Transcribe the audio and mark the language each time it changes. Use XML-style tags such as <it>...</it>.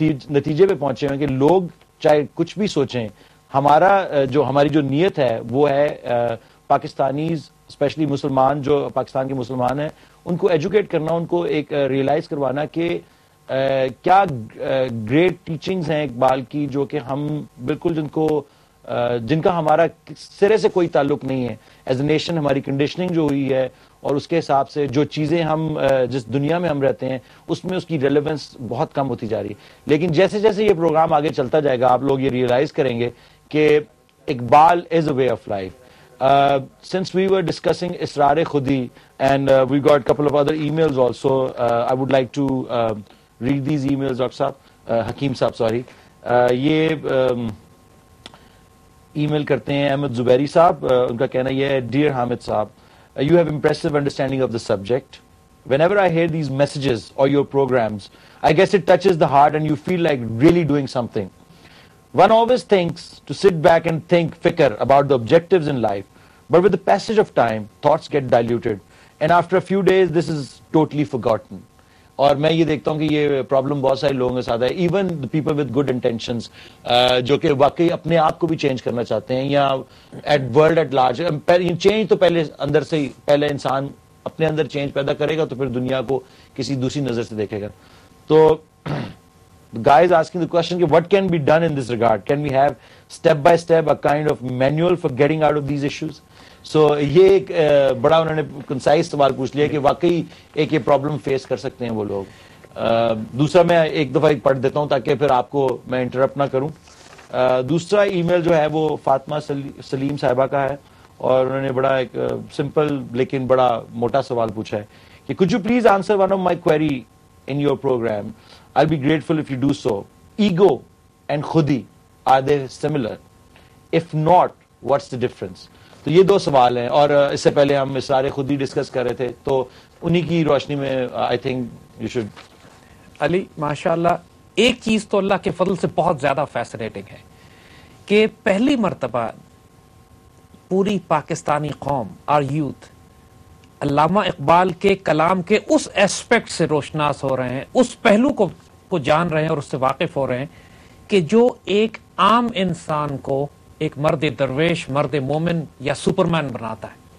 <ur>نتیجے پہ پہنچے ہیں کہ لوگ چاہے کچھ بھی سوچیں, ہماری جو نیت ہے وہ ہے پاکستانیز اسپیشلی مسلمان جو پاکستان کے مسلمان ہیں ان کو ایجوکیٹ کرنا, ان کو ایک ریئلائز کروانا کہ کیا گریٹ ٹیچنگز ہیں اقبال کی جو کہ ہم بالکل جن کا ہمارا سرے سے کوئی تعلق نہیں ہے. ایز اے نیشن ہماری کنڈیشننگ جو ہوئی ہے اور اس کے حساب سے جو چیزیں ہم جس دنیا میں ہم رہتے ہیں اس میں اس کی ریلیونس بہت کم ہوتی جا رہی ہے. لیکن جیسے جیسے یہ پروگرام آگے چلتا جائے گا آپ لوگ یہ ریئلائز کریں گے کہ اقبال</ur> <en>Is a way of life. Since we were discussing Asrar Khudi and we got couple of other emails also, I would like to read these emails.</en> <ur>Doctor صاحب, حکیم صاحب سوری, یہ ای میل کرتے ہیں احمد زبیری صاحب. ان کا کہنا یہ ہے, ڈیئر حامد صاحب,</ur> <en>you have impressive understanding of the subject. Whenever I hear these messages or your programs, I guess it touches the heart and you feel like really doing something. One always thinks to sit back and think fikr about the objectives in life, but with the passage of time, thoughts get diluted, and after a few days, this is totally forgotten.</en> <ur>اور میں یہ دیکھتا ہوں کہ یہ problem بہت سارے لوگوں کے ساتھ ہے,</ur> <en>even people with good intentions</en> <ur>جو کہ واقعی اپنے آپ کو بھی چینج کرنا چاہتے ہیں یا</ur> <en>At world at large.</en> <ur>Change تو پہلے اندر سے ہی, پہلے انسان اپنے اندر چینج پیدا کرے گا تو پھر دنیا کو کسی دوسری نظر سے دیکھے گا.</ur> <en>تو guy is asking the question کہ what can be done in this regard? Can we have step by step a kind of manual for getting out of these issues?</en> <ur>So یہ ایک بڑا انہوں نے کنسائز سوال پوچھ لیا کہ واقعی ایک یہ پرابلم فیس کر سکتے ہیں وہ لوگ. دوسرا میں ایک دفعہ پڑھ دیتا ہوں تاکہ پھر آپ کو میں انٹرپٹ نہ کروں. دوسرا ای میل جو ہے وہ فاطمہ سلیم صاحبہ کا ہے, اور انہوں نے بڑا ایک سمپل لیکن بڑا موٹا سوال پوچھا ہے کہ</ur> <en>could you please answer one of my query in your program? I'll be grateful if you do so. Ego and khudi, are they similar? If not, what's the difference?</en> <ur>تو یہ 2 سوال ہیں, اور اس سے پہلے ہم اسرار خودی ڈسکس کر رہے تھے, تو انہی کی روشنی میں</ur> <en>I think you should.</en> <ur>علی ماشاءاللہ, ایک چیز تو اللہ کے فضل سے بہت زیادہ فیسنیٹنگ ہے کہ پہلی مرتبہ پوری پاکستانی قوم اور یوتھ علامہ اقبال کے کلام کے اس ایسپیکٹ سے روشناس ہو رہے ہیں, اس پہلو کو جان رہے ہیں اور اس سے واقف ہو رہے ہیں کہ جو ایک عام انسان کو ایک مرد درویش, مرد مومن یا سپرمین بناتا ہے.</ur>